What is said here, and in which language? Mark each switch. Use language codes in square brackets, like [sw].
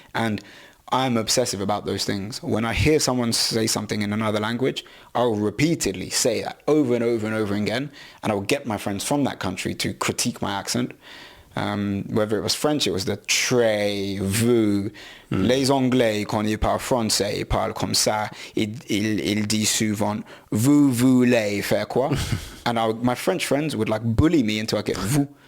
[en] And I'm obsessive about those things. When I hear someone say something in another language, I'll repeatedly say that over and over and over again. And I'll get my friends from that country to critique my accent. Whether it was French, it was the très, vous. [fr] Les Anglais, quand ils parlent français, ils parlent comme ça. Ils disent souvent, vous voulez faire quoi? [en] And my French friends would like bully me until I get vous.